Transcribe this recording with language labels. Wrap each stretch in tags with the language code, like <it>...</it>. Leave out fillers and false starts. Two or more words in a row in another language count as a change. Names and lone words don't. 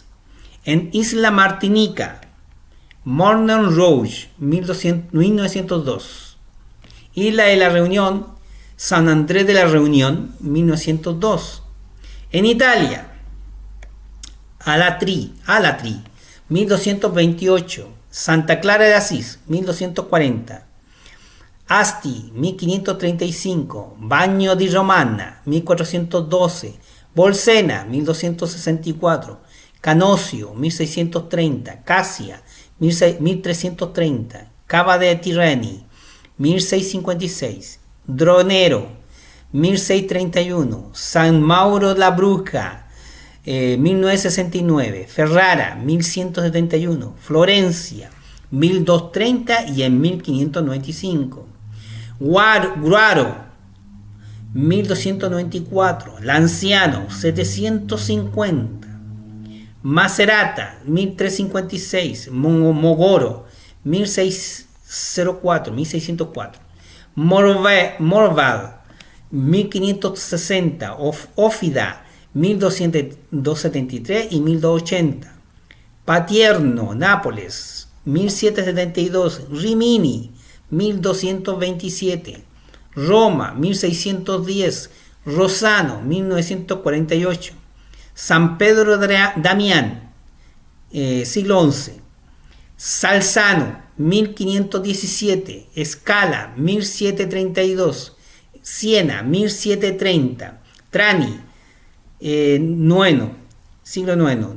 <es>En Isla Martinica, Morne Rouge, 1902. Isla de la Reunión, San Andrés de la Reunión, 1902. En Italia, Alatri, 1228. Santa Clara de Asís, 1240. Asti, 1535. Bagno di Romana, 1412. Bolsena, 1264. Canosio, 1630. Casia, 1330. Cava de Tirreni, 1656. Dronero, 1631. San Mauro la Bruja, 1969. Ferrara, 1171. Florencia, 1230 y en 1595. Guaro, 1294. Lanciano, 750. Macerata, 1356. Mogoro, 1604. Morval, 1560. Ófida, 1273 y 1280. Patierno, Nápoles, 1772. Rimini, 1227. Roma, 1610. Rosano, 1948. San Pedro Damián, siglo XI. Salzano, 1517. Escala, 1732. Siena, 1730. Trani, noveno. siglo IX.</es>